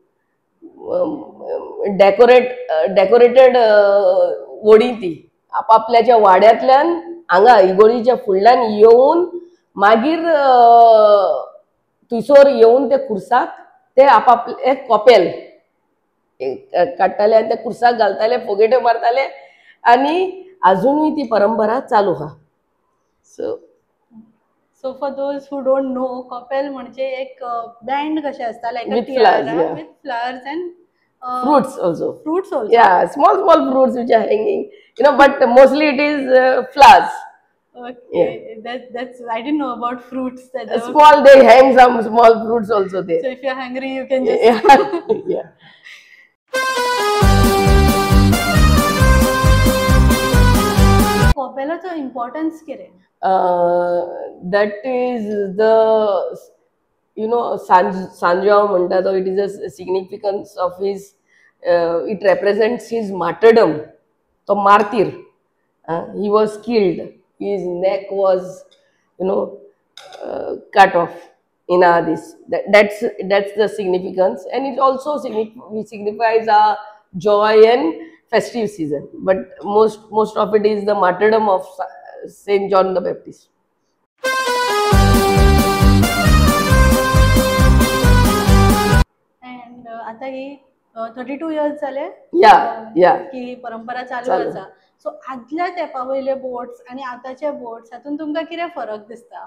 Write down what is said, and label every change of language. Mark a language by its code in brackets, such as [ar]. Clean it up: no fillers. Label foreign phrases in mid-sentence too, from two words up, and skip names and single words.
[kok] डेकोरेटेड व्हडी ती आपापल्याच्या वाड्यांतल्यान हांगा इगोजीच्या फुडल्यान येवन मागीर थंयसर येवन ते खुर्साक ते आपापले कपेल काडटाले आनी ते खुर्साक घालताले, फोगेट्यो मारताले आनी अजुनूय ती परंपरा चालू आहा. [en] so for those who don't know, [kok] कपेल म्हणजे एक बँड कशें आसता, लायक [en] with flowers अँड fruits also. Fruits also. Yeah, small fruits which are hanging, but mostly it is flowers. Okay, yeah. That's I didn't know about fruits. Small, they hang some small fruits also there. So if you're hungry, you can just yeah. [kok] कपेलाचो इम्पॉर्टन्स कितें? [en] That is the Sanjam [kok] म्हणटा तो, [en] it is a significance of his, it represents his martyrdom. तो martyr, he was killed, his neck was cut off in this. That's the significance, and it also signifies our joy and festive season. But most of it is the martyrdom of Saint John the Baptist. [kok] आता ही 32 years जाले की ही परंपरा चालू आसा. सो आदल्या तेंपा वयले बोट्स आनी आतांचे बोट्स हातून तुमकां कितें फरक दिसता?